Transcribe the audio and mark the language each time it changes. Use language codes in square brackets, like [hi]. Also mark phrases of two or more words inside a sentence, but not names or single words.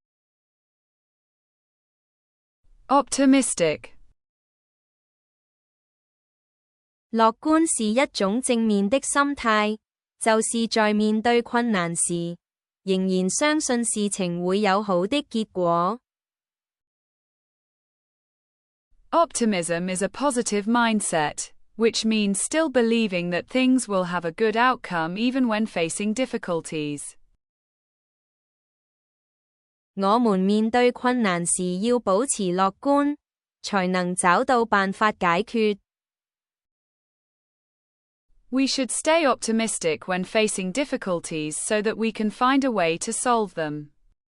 [en] optimistic, [zh] 樂觀是一種正面的心態，就是在面對困難時，仍然相信事情會有好的結果。 [en] Optimism is a positive mindset, which means still believing that things will have a good outcome even when facing difficulties. [zh] 我們面對困難時要保持樂觀，才能找到辦法解決。 [en] We should stay optimistic when facing difficulties so that we can find a way to solve them.